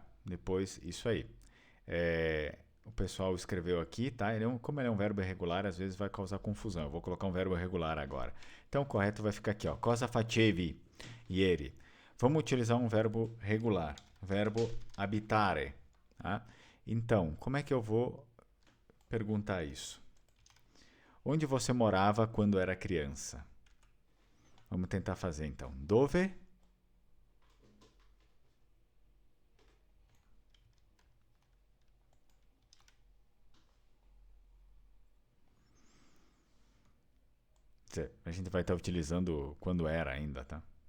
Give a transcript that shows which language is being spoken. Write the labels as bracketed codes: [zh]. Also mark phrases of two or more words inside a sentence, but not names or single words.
[pt] Depois, isso aí. O pessoal escreveu aqui, tá? Como ele é um verbo irregular, às vezes vai causar confusão. Eu vou colocar um verbo irregular agora. Então, o correto vai ficar aqui, ó. [it] Cosa facevi ieri? [pt] Vamos utilizar um verbo regular. Verbo abitare. Tá? Então, como é que eu vou perguntar isso? Onde você morava quando era criança? Vamos tentar fazer então. [it] Dove? [pt] A gente vai estar utilizando quando era ainda, tá?